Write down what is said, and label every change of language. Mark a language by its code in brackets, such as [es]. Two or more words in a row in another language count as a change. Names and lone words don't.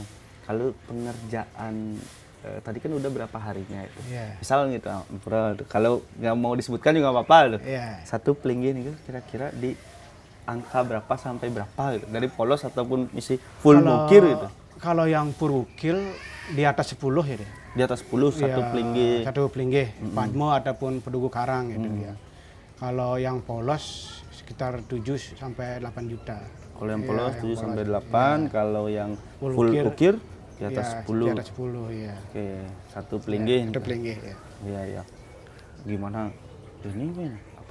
[id] Kalau pengerjaan tadi kan udah berapa harinya itu? Misal gitu Ampura, kalau nggak mau disebutkan juga nggak apa-apa. Satu pelinggih nih kira-kira di angka berapa sampai berapa gitu? Dari polos ataupun isi full bukir gitu? Kalau yang purukil di atas 10 ya deh. Di atas 10 satu pelinggih. Satu pelinggih, padmo ataupun pedugu karang gitu ya. Kalau yang polos sekitar 7 sampai 8 juta. Kalau yang polos 7 sampai 8, kalau yang full ukir di atas 10. Di atas 10 ya. Oke, satu pelinggih. Satu pelinggih ya. Iya. Gimana ini Ben? Apa?